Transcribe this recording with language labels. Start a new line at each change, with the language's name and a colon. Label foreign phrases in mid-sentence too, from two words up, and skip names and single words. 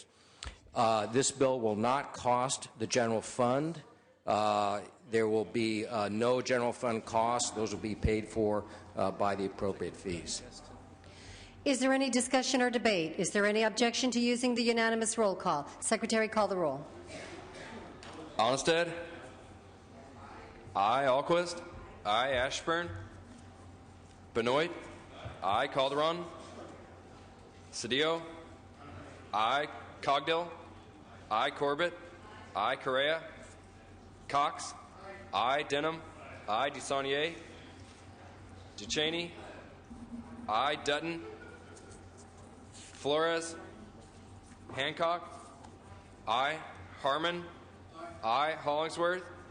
English: This bill will not cost the general fund. There will be no general fund costs. Those will be paid for by the appropriate fees. Is there any discussion or debate? Is there any objection to using the unanimous roll call? Secretary, call the roll. Onnested. Aye. Alquist. Aye. Ashburn. Benoit. Aye. Calderon. Cedillo. Aye. Cogdill. I. Corbett. I. Correa. Cox. I. Denham. I. DeSaulnier. DeCheney. I. Dutton. Flores. Hancock. I. Harmon. I. Hollingsworth.